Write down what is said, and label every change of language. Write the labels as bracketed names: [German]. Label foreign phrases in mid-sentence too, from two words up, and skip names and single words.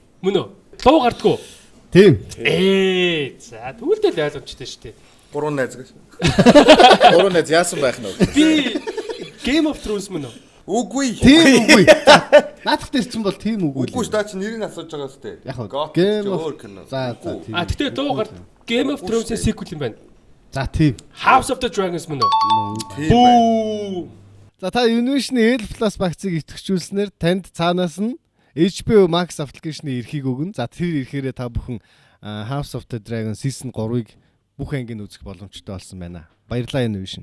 [Mongolian] Мөн үү? Луу гардаг уу? Тийм. За тэгвэл ойлгомжтой шүү дээ. 3 найз гэж. 3 найз яасан байх нь вэ? Би Game of Thrones мөн үү? Үгүй. Тийм үгүй. Наадах дээр чинь бол тийм үгүй. Үгүй та чи нэрийг асууж байгаа сте. Яг хөө. [English] God Game [Mongolian] өөр [English] of [Mongolian] кино. За тийм. Тэгтээ дуугаар Game of Thrones-ийн sequel юм байна. За тийм. House of the Dragons мөн үү? Тийм. Бүү. За та Univision L+ багцыг идэвхжүүлснээр танд цаанаас нь HBO Max аппликейшны эрхийг өгнө. За тэр эрхээрээ та бүхэн House of the Dragon Season 3-ыг бүх ангийн үзэх боломжтой болсон байна. Баярлалаа Univision.